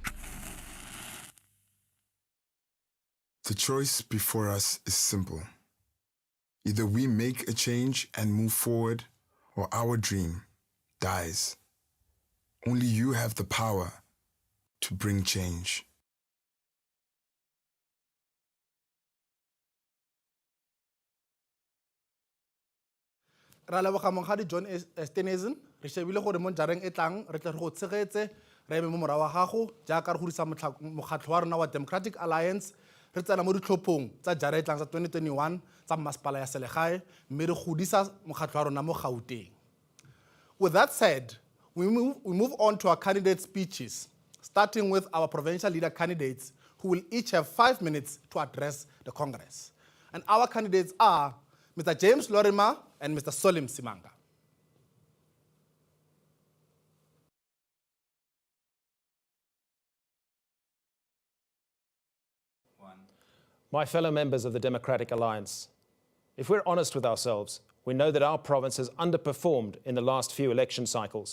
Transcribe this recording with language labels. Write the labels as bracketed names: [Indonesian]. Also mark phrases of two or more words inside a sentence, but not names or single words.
[English] The choice before us is simple. Either we make a change and move forward, or our dream dies. Only you have the power to bring change. [Tswana] Ra leboga mongadi John Steenhuisen re shebile gore mo jareng e tlang re tla go tshegetse re eme mo mora wa gago jaaka re godisa mokgatlho wa rona wa Democratic Alliance re tsena mo ditlhophong tsa jara e tlang tsa 2021 tsa masepala ya selegae mme re godisa mokgatlho wa rona mo Gauteng. [English] With that said, we move on to our candidate speeches, starting with our provincial leader candidates who will each have 5 minutes to address the Congress. And our candidates are Mr. James Lorimer and Mr. Solim Simanga. My fellow members of the Democratic Alliance, if we're honest with ourselves, we know that our province has underperformed in the last few election cycles.